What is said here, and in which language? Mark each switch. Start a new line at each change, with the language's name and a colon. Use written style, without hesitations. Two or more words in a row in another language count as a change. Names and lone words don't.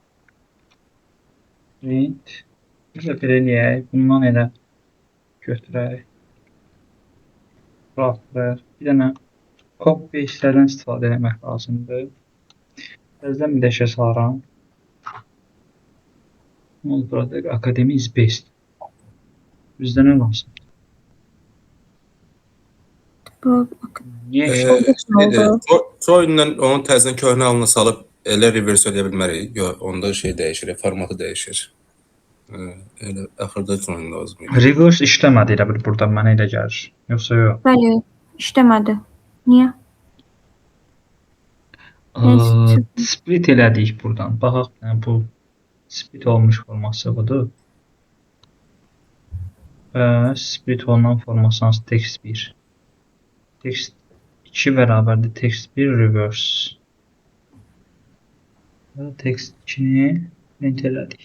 Azerbaijani: Print. Biz də belə eləyək. Bundan elə götürək. Buraxdıraq. Bir dənə
English: copy paste'lərdən
Azerbaijani: istifadə etmək lazımdır. Birazdan bir dəşə salıram. Burada
English: Academy is best.
Azerbaijani: Bizdə nə lazım? Bu Niyə Join'dan onun təzədən köhnə halına salıb elə reverse edə bilmərik. Yox, onda şey dəyişir, formatı dəyişir. Elə axırda join lazım idi. reverse işləmədi elə bil burada mənə elə gəlir. Yoxsa yox? bəli, işləmədi. Niyə? Split elədik buradan. Baxaq, yəni bu split olmuş forması budur. Split olunan forması hansı? Text 1. Text 2 bərabərdir. Text 1 reverse. Text 2-ni print elədik.